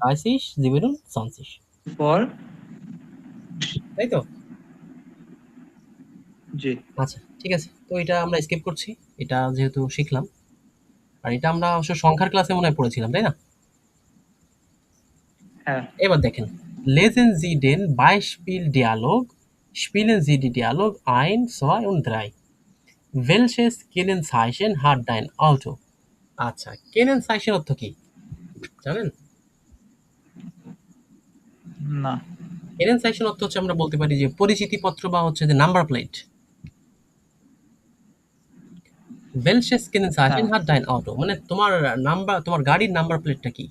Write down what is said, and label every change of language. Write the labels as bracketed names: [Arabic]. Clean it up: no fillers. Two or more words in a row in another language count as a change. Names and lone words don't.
[Bangla] 30, 27, ফর। তাই তো? জি। আচ্ছা, ঠিক আছে, তো এটা আমরা স্কিপ করছি, এটা যেহেতু শিখলাম। আর এটা আমরা অবশ্য সংখ্যার ক্লাসে মনে হয় পড়েছিলাম, তাই না? হ্যাঁ। এবার দেখেন, [German] lesen Sie den Beispieldialog, spielen Sie die Dialog 1, 2 und 3. Welches Kennzeichen hat dein Auto? [Bangla] আচ্ছা, Kennzeichen অর্থ কি জানেন? না। Kennzeichen অর্থ হচ্ছে, আমরা বলতে পারি যে পরিচিতিপত্র, বা হচ্ছে যে নাম্বার প্লেট। [German] Welches Kennzeichen [Bangla] হ্যাঁ। [German] hat dein Auto, [Bangla] মানে তোমার নাম্বার, তোমার গাড়ির নাম্বার প্লেটটা কি?